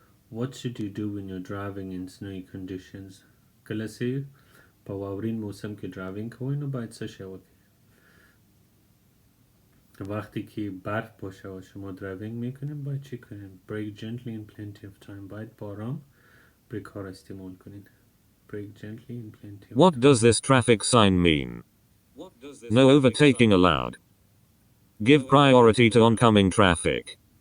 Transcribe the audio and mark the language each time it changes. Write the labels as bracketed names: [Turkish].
[English] What should you do when you're driving in snowy conditions? [Pashto] کله چې په واورین موسم کې ډرایوینګ کوئ نو باید څه شی وکړئ؟ [Persian] وقتی که برف باشه و شما ډرایوینگ میکنید باید چی کنید؟ [English] break gently in plenty of time. [Persian] باید با آرام بریک ها را استعمال کنید. [English] break gently in plenty of What time. does this traffic sign mean? No overtaking allowed. Give priority to oncoming traffic.